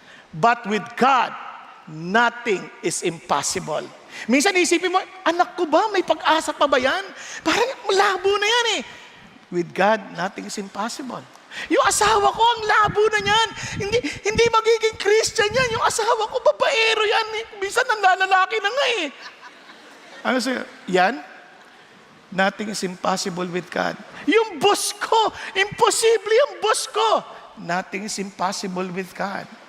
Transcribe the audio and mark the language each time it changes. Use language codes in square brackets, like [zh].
[en] But with God, nothing is impossible. [tl] Minsan isipin mo, anak ko ba, may pag-asa pa ba yan? Parang malabo na yan eh. [en] With God, nothing is impossible. [tl] Yung asawa ko, ang labo na yan. Hindi magiging Christian yan. Yung asawa ko, babaero yan. Minsan ang lalaki na nga eh. Ano sa'yo? Yan? [en] Nothing is impossible with God. [tl] Yung boss ko, imposible yung boss ko. [en] Nothing is impossible with God.